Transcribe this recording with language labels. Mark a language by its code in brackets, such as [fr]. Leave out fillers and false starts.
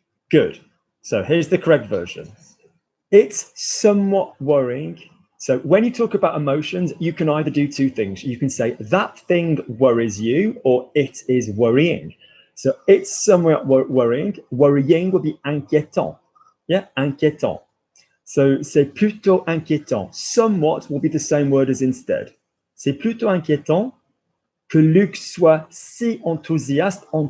[en] Good. So here's the correct version. It's somewhat worrying. So when you talk about emotions, you can either do two things. You can say that thing worries you, or it is worrying. So it's somewhat worrying. Worrying would be inquiétant. Yeah, inquiétant. [fr] So c'est plutôt inquiétant. [en] Somewhat will be the same word as instead. [fr] C'est plutôt inquiétant que Luc soit si enthousiaste.